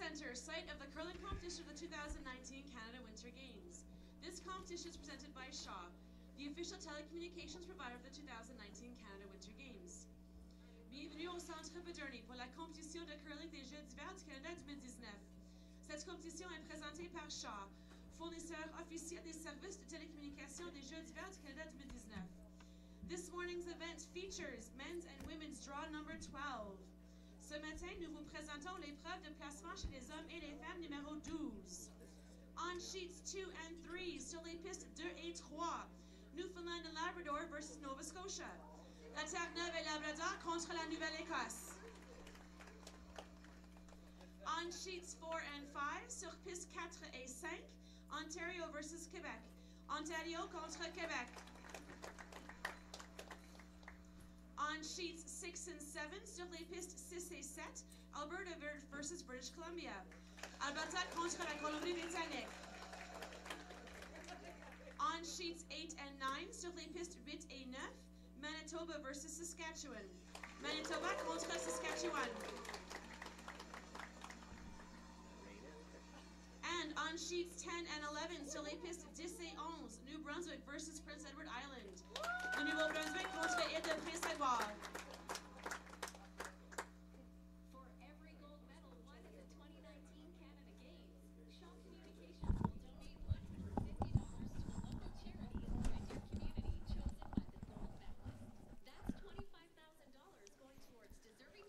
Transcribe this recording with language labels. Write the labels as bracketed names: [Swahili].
[English] Site of the curling competition of the 2019 Canada Winter Games. This competition is presented by Shaw, the official telecommunications provider of the 2019 Canada Winter Games. [French] Bienvenue au Centre Bederny pour la compétition de curling des Jeux d'hiver du Canada 2019. Cette compétition est présentée par Shaw, fournisseur officiel des services de télécommunication des Jeux d'hiver du Canada 2019. [English] This morning's event features men's and women's draw number 12. [French] Ce matin, nous vous présentons l'épreuve de placement chez les hommes et les femmes numéro 12. [English] On sheets 2 and 3, [French] sur les pistes 2 et 3, [English] Newfoundland and Labrador versus Nova Scotia. [French] La Terre-Neuve et Labrador contre la Nouvelle-Écosse. [English] On sheets 4 and 5, [French] sur pistes 4 et 5, [English] Ontario versus Québec. [French] Ontario contre Québec. [English] sheets 6 and 7, [French] sur les pistes 6 et 7, [English] Alberta versus British Columbia. [French] Alberta contre la Colombie-Britannique. [English] On sheets 8 and 9, [French] sur les pistes 8 et 9, [English] Manitoba versus Saskatchewan. [French] Manitoba contre Saskatchewan. [English] And on sheets 10 and 11, [French] sur les pistes 10 et 11, [English] New Brunswick versus Prince Edward Island. [French] Le Nouveau-Brunswick contre l'île de Prince-Édouard. [English] For every gold medal won at the 2019 Canada Games, Shaw Communications will donate $150 to a local charity in the Red Deer community chosen by the gold medalist. That's $25,000 going towards deserving.